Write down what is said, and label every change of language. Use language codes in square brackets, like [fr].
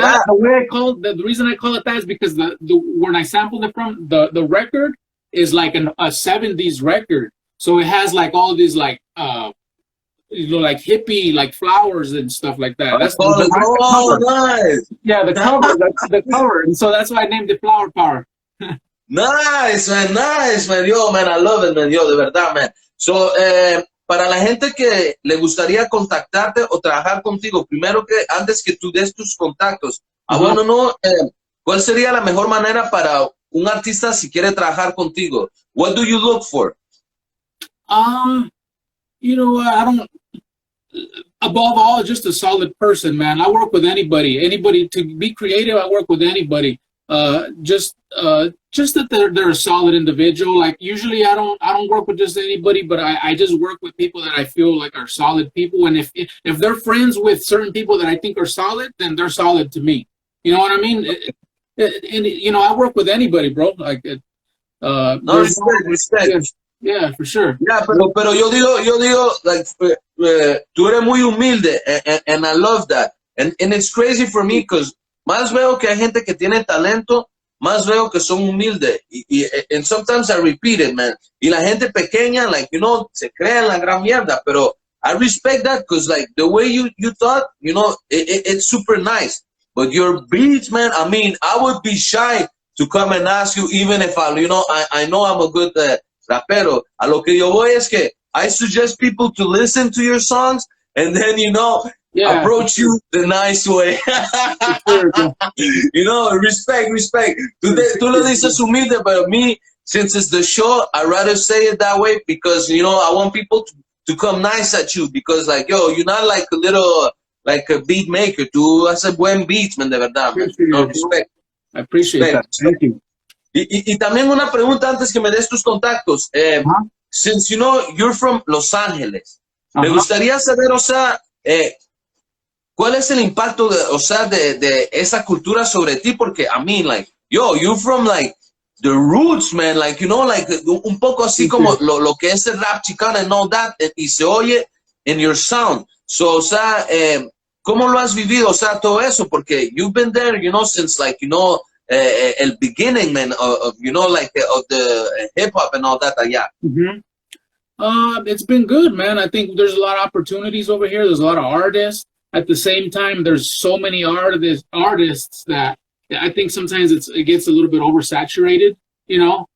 [en] that the way I call the reason I call it that is because the when I sampled it from the record is like a 70s record. So it has like all these like like hippie like flowers and stuff like that. That's the Oh, cover. nice. Yeah, the cover. That's the cover. And so that's why I named it Flower Power. Nice, man. Yo, man, I love it, man. Yo, [es] de verdad, [en] man. [es] So, para la gente que le gustaría contactarte o trabajar contigo, primero que, antes que tú des tus contactos, bueno, no, ¿cuál sería la mejor manera para un artista si quiere trabajar contigo? [en] What do you look for? You know, I don't. Above all, just a solid person, man. I work with anybody. Anybody to be creative, I work with anybody. Just that they're a solid individual. Like usually, I don't work with just anybody, but I just work with people that I feel like are solid people. And if they're friends with certain people that I think are solid, then they're solid to me. You know what I mean? And you know, I work with anybody, bro. Like, No, respect. Yeah, for sure. [es] Yeah, pero yo digo, like, tú eres muy humilde, [en] and I love that. And it's crazy for me, because [es] más veo que hay gente que tiene talento, más veo que son humildes. [en] And sometimes I repeat it, man. [es] Y la gente pequeña, [en] like, you know, [es] se creen la gran mierda, pero [en] I respect that, because, like, the way you thought, you know, it's super nice. But your beats, man, I mean, I would be shy to come and ask you, even if I know I'm a good rapero. [es] A lo que yo voy es que [en] I suggest people to listen to your songs and then, you know, approach you the nice way. You know, respect. [es] Tú lo dices humilde, [en] but me, since it's the show, I'd rather say it that way, because, you know, I want people to come nice at you, because, like, yo, you're not like a little, like a beat maker. [es] Tú haces buen beats, man, de verdad, man. [en] No, respect. I appreciate that. Thank you. [es] Y también una pregunta antes que me des tus contactos. [en] Since, you know, you're from Los Ángeles, [es] me gustaría saber, o sea, ¿cuál es el impacto de esa cultura sobre ti? [en] Porque, I mean, like, yo, you're from, like, the roots, man, like, you know, like, [es] un poco así como lo que es el rap chicano [en] and all that, [es] y se oye [en] in your sound. [es] So, o sea, ¿cómo lo has vivido? O sea, todo eso, porque [en] you've been there, you know, since, like, you know, el beginning, man, of you know, like, of the hip-hop and all that allá. It's been good, man. I think there's a lot of opportunities over here. There's a lot of artists. At the same time, there's so many artists that I think sometimes it gets a little bit oversaturated, you know.